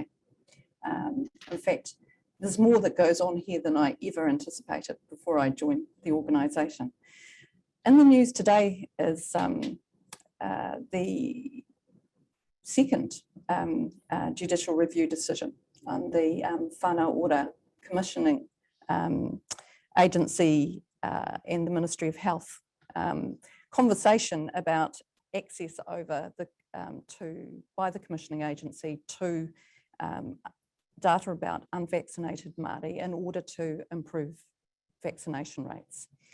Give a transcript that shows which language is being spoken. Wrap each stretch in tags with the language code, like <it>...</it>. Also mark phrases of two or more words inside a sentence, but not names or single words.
<en>In fact, there's more that goes on here than I ever anticipated before I joined the organisation. In the news today is the second judicial review decision on the whānau ora commissioning agency and the Ministry of Health conversation about access over the by the commissioning agency to data about unvaccinated Māori in order to improve vaccination rates.</en>